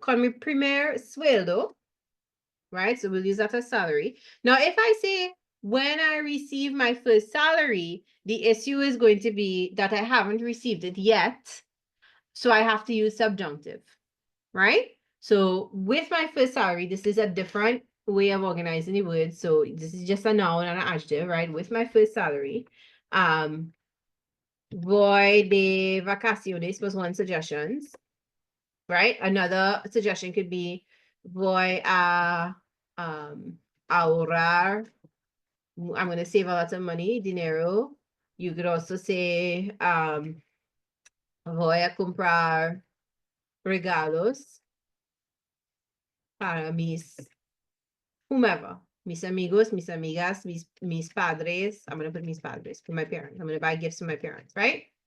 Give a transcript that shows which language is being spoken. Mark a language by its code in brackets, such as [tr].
[es] Con mi primer sueldo, right? [en] So we'll use that as salary. Now, if I say when I receive my first salary, the issue is going to be that I haven't received it yet. So I have to use subjunctive, right? So with my first salary, this is a different way of organizing the words. So this is just a noun and an adjective, right? With my first salary. [es] Voy de vacaciones [en] was one suggestion, right? Another suggestion could be [es] voy a ahorrar. [en] I'm going to save a lot of money, dinero. You could also say [es] voy a comprar regalos. para mis, [en] whomever, [es] mis amigos, mis amigas, mis padres. [en] I'm going to put [es] mis padres [en] for my parents. I'm going to buy gifts for my parents, right?